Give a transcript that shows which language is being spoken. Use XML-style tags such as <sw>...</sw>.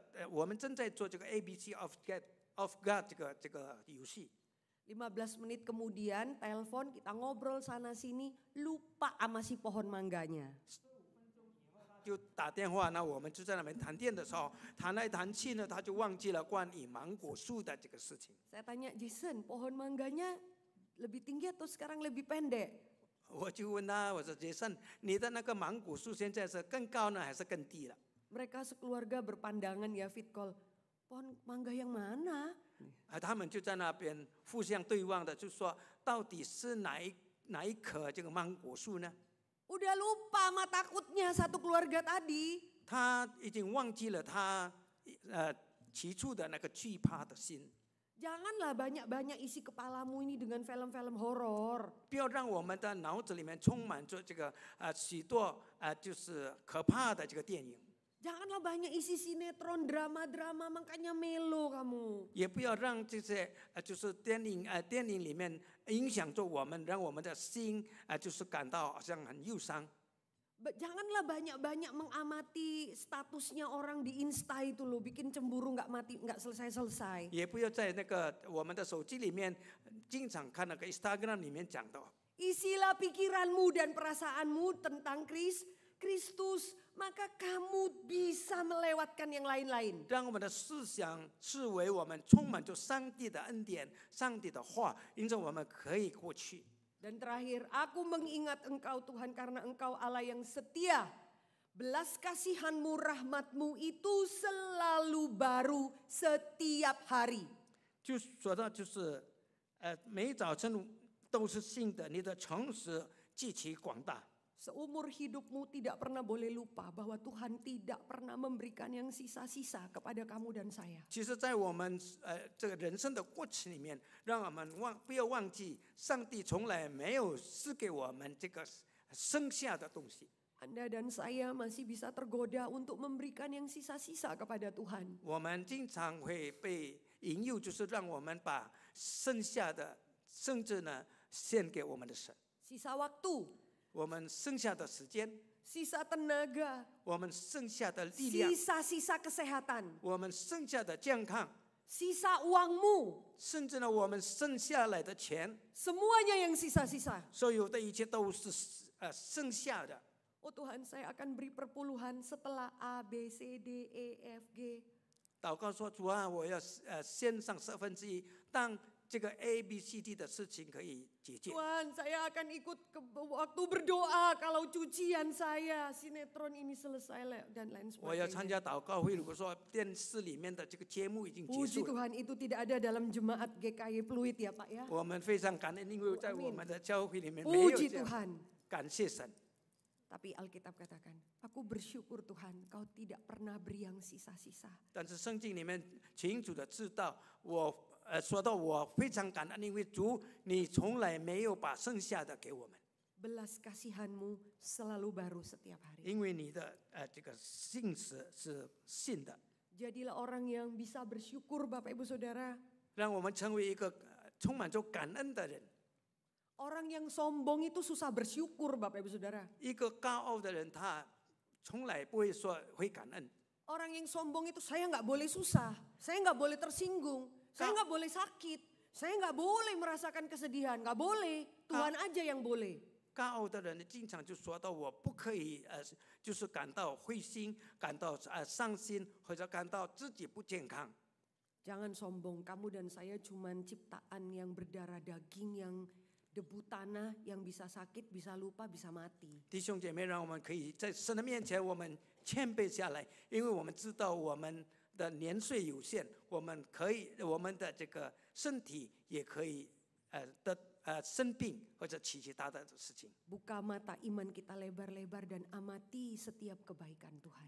<zh>我们正在做这个</zh> <en>ABC of God</en> <zh>这个游戏。”</zh> <id>15 menit kemudian telepon, kita ngobrol sana sini, lupa sama si pohon mangganya.</id> <zh>就打电话，那我们就在那边谈天的时候，谈来谈去呢，他就忘记了关于芒果树的这个事情。</zh> <id>Saya tanya, Jason, pohon mangganya lebih tinggi atau sekarang lebih pendek?</id> <zh>我就问他，我说杰森，你的那个芒果树现在是更高呢，还是更低了？</zh> <id>Mereka sekeluarga berpandangan ya fit call, pohon mangga yang mana?</id> <zh>他们就在那边互相对望的，就说到底是哪一棵这个芒果树呢？</zh> <id>Udah lupa sama takutnya satu keluarga tadi.</id> <zh>他已经忘记了他起初的那个惧怕的心。</zh> <id>Janganlah banyak-banyak isi kepalamu ini dengan film-film horor.</id> <zh>不要让我们的脑子里面充满着这个许多就是可怕的这个电影。</zh> <id>Janganlah banyak isi sinetron, drama-drama, makanya melo kamu.</id> <zh>也不要让这些就是电影里面影响着我们，让我们的心就是感到好像很忧伤。</zh> <id>Janganlah banyak-banyak mengamati statusnya orang di Insta itu loh, bikin cemburu nggak selesai-selesai.</id> <zh>也不要在那个我们的手机里面经常看那个 Instagram 里面讲的。</zh> <id>Isilah pikiranmu dan perasaanmu tentang Kristus, maka kamu bisa melewatkan yang lain-lain.</id> <zh>让我们的思想视为我们充满着上帝的恩典、上帝的话，因此我们可以过去。</zh> <id>Dan terakhir, aku mengingat engkau Tuhan karena engkau Allah yang setia. Belas kasihanmu, rahmatmu itu selalu baru setiap hari.</id> <zh>就说到就是每早晨都是新的，你的诚实极其广大。</zh> <id>Seumur hidupmu tidak pernah boleh lupa bahwa Tuhan tidak pernah memberikan yang sisa-sisa kepada kamu dan saya.</id> <zh>其实，在我们这个人生的过程里面，让我们不要忘记，上帝从来没有赐给我们这个剩下的东西。</zh> <id>Anda dan saya masih bisa tergoda untuk memberikan yang sisa-sisa kepada Tuhan.</id> <zh>我们经常会被引诱，就是让我们把剩下的，甚至呢献给我们的神。</zh> <id>Sisa waktu,</id> <zh>我们剩下的时间，</zh> <id>sisa tenaga,</id> <zh>我们剩下的力量，</zh> <id>sisa-sisa kesehatan,</id> <zh>我们剩下的健康，</zh> <id>sisa uangmu,</id> <zh>甚至呢我们剩下来的钱，</zh> <id>semuanya yang sisa-sisa.</id> <zh>所有的一切都是剩下的。</zh> <id>Oh Tuhan, saya akan beri perpuluhan setelah A, B, C, D, E, F, G.</id> <zh>祷告说：“主啊，我要献上1/4，当这个 A、B、C、D 的事情可以解决。”</zh> <id>Tuhan, saya akan ikut waktu berdoa kalau cucian saya, sinetron ini selesai dan lain</id> <zh>我要参</zh> <id>sebagainya.</id> <zh>加祷告会，如果说电视里面的这个节目已经结</zh> <id>Puji</id> <zh>束了，</zh> <id>Tuhan itu tidak ada dalam jemaat GKI Pluit ya Pak ya.</id> <zh>我们非常感恩，因为在我们的教会里面没有</zh> <id>Puji</id> <zh>这样。</zh> <id>Tuhan.</id> <zh>感谢神。</zh> <id>Tapi Alkitab katakan, aku bersyukur Tuhan kau tidak pernah beri yang sisa-sisa.</id> <zh>但是圣经里面清楚的知道，说到我非常感恩，因为主你从来没有把剩下的给我们，</zh> <id>Belas kasihanmu selalu baru setiap hari.</id> <zh>因为你的这个信实是信的，</zh> <id>Jadilah orang yang bisa bersyukur Bapak Ibu Saudara.</id> <zh>让我们成为一个充满着感恩的人。</zh> <id>Orang yang sombong itu susah bersyukur Bapak Ibu Saudara.</id> <zh>一个高傲的人，他从来不会说会感恩。</zh> <id>Orang yang sombong itu saya nggak boleh susah, saya nggak boleh tersinggung, saya nggak boleh sakit, saya nggak boleh merasakan kesedihan, nggak boleh. Tuhan aja yang boleh.</id> <zh>高傲的人经常就说到我不可以就是感到灰心，感到伤心，或者感到自己不健康。</zh> <id>Jangan sombong, kamu dan saya cuman ciptaan yang berdarah daging, yang debu tanah, yang bisa sakit, bisa lupa, bisa mati.</id> <zh>弟兄姐妹，让我们可以在神的面前，我们谦卑下来，因为我们知道我们的年岁有限，我们的这个身体也可以生病或者其他的事情。</zh> <id>Buka mata iman kita lebar-lebar dan amati setiap kebaikan Tuhan.</id>